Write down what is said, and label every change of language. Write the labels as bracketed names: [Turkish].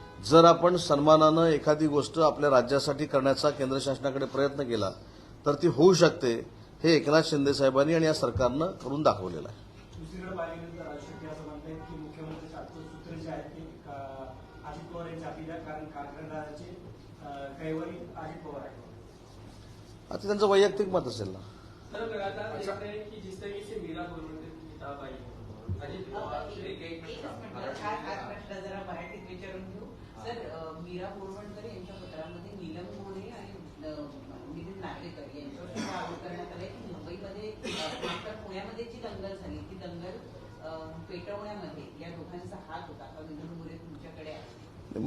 [Marathi] जर आपण सन्मानानं एखादी गोष्ट आपल्या राज्यासाठी करण्याचा केंद्र शासनाकडे प्रयत्न केला तर ती होऊ शकते, हे एकनाथ शिंदे साहेबांनी आणि या सरकारनं करून दाखवलेलं आहे. दुसरीकडे पाहिल्यानंतर राज शेट्टी असं म्हणतात की मुख्यमंत्री सूत्र जे आहेत ते अजित पवार यांच्या हाती द्या, कारण कारखानदाराचे कैवारी अजित पवार आहेत. आता त्यांचं वैयक्तिक मत असेल ना. [Hindi] सर लगातार देख रहे हैं कि जिस तरीके से मीरा पुरवठे की किताब आई है अजित पवार से [Marathi] जरा मराठीत विचारून घेऊ. सर, मीरा बोरवणकर यांच्या पत्रामध्ये नीलम गोरे आणि नितीन नार्वेकर यांच्यावर सुद्धा आरोप करण्यात आलाय की मुंबईमध्ये मात्र पुण्यामध्ये जी दंगल झाली ती दंगल पेटवण्यामध्ये या दोघांचा हात होता. आता नीलम गोरे तुमच्याकडे आहे.